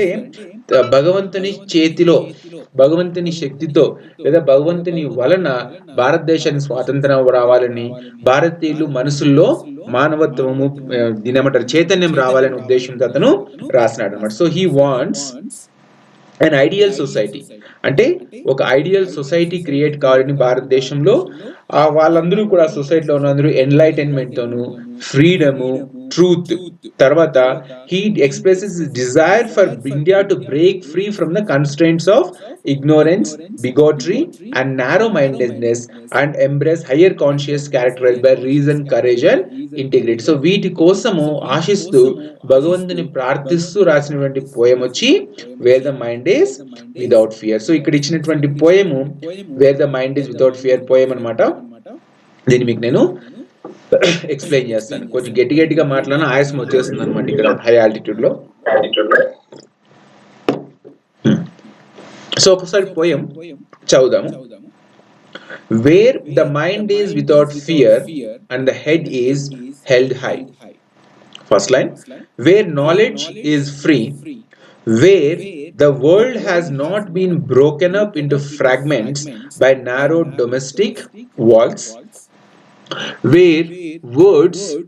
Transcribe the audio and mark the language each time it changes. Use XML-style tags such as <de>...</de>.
<te>అంటే భగవంతుని చేతిలో, భగవంతుని శక్తితో లేదా భగవంతుని వలన భారతదేశానికి స్వాతంత్రం రావాలని, భారతీయులు మనసుల్లో మానవత్వము దీనేమంటారు చైతన్యం రావాలనే ఉద్దేశంతో అతను రాసినాడు అనమాట.</te> <en>so he wants and ideal society,</en> <te>అంటే ఒక ఐడియల్ సొసైటీ క్రియేట్ కావాలని భారతదేశంలో. వాళ్ళందరూ కూడా సొసైటీలో ఉన్నందరూ ఎన్లైటైన్మెంట్ తోను, ఫ్రీడము, ట్రూత్, తర్వాత</te> <en>he expresses his desire for India to break free from the constraints of ignorance, bigotry and narrow-mindedness and embrace higher conscious characterized by reason, courage and integrity.</en> <te>So వీటి కోసము ఆశిస్తూ భగవంతుని ప్రార్థిస్తూ రాసినటువంటి poem వచ్చి wear the mind is without fear. So ఇక్కడ ఇచ్చినటువంటి పోయము wear the mind is without fear poem అనమాట. దీన్ని మీకు నేను ఎక్స్ప్లెయిన్ చేస్తాను. కొంచెం గట్టిగా మాట్లాడినా ఆయాసం వచ్చేస్తుంది అనమాట ఇక్కడ హై ఆల్టిట్యూడ్ లో. సో ఒకసారి poem చదువుదాము.</te> <en>Where the mind is without fear and the head is held high. First line, where knowledge is free, where the world has not been broken up into fragments by narrow domestic walls, where words</en>